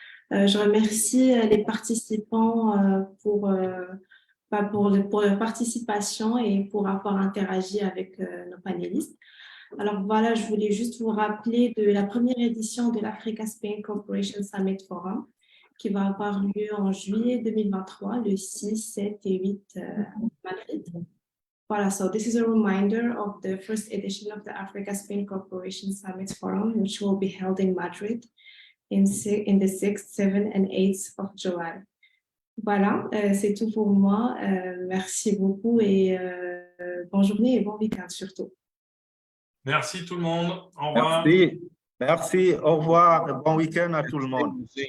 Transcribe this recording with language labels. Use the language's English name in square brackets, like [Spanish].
[French] Je remercie les participants pour leur participation et pour avoir interagi avec nos panélistes. Alors voilà, je voulais juste vous rappeler de la première édition de l'Africa Spain Corporation Summit Forum qui va avoir lieu en juillet 2023, le 6, 7 et 8 Madrid. [English] Voilà, so this is a reminder of the first edition of the Africa Spain Corporation Summit Forum, which will be held in Madrid in the 6th, 7th and 8th of July. [French] Voilà, c'est tout pour moi. Merci beaucoup et bonne journée et bon week-end surtout. Merci tout le monde. Au revoir. Merci. Au revoir. Bon week-end à tout le monde.